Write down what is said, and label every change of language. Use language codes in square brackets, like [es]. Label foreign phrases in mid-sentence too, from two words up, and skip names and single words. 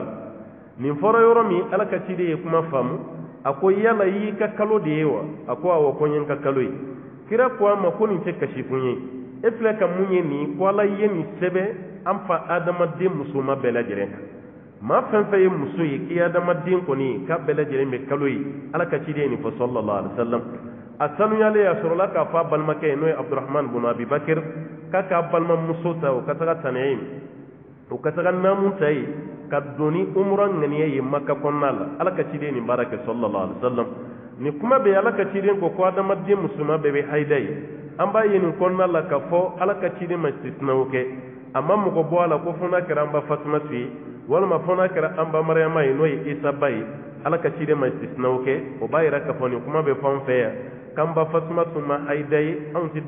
[bm] la nin fɔra yɔrɔ min ala ka ciden ye kuma faamu a ko yala i y'i ka kalo de ye wa a ko awɔ ko n ye n ka kalo ye kira ko a ma ko nin tɛ kasi kun ye e filɛ ka mun ye nin ko ala ye nin sɛbɛn an fa adamaden musoma bɛɛ lajɛlen kan maa fɛn fɛn ye muso ye k'i adamaden kɔni k'a bɛɛ lajɛlen bɛ kalo ye ala ka ciden ye nin fɔ [ar] صلى الله عليه وسلم [bm] a sanuyalen a sɔrɔla k'a fɔ a balimakɛ ye n'o ye Abdurahman bin Abi Bakr k'a k'a balimamuso ta o ka taga tanɛ ye o ka taga naamu ta ye ka don ni umura ŋaniya ye Maka kɔnɔna la ala ka ciden nin baara kɛ sallallahu alaihi wasallam ni kuma bɛ ala ka ciden ko adamaden musoman bɛɛ bɛ haida ye an b'a ye nin kɔnɔna la ka fɔ ala ka ciden ma istisnaw kɛ a ma mɔgɔ bɔ a la ko fɔ n'a kɛra an ba Fatumatu ye walima fɔ n'a kɛra an ba Mariyama ye n'o ye Isa ba ye ala ka ciden ma istisnaw kɛ o b'a yira k'a fɔ nin kuma bɛ fɔ an fɛ yan k'an ba Fatumatu ma haida ye anw tɛ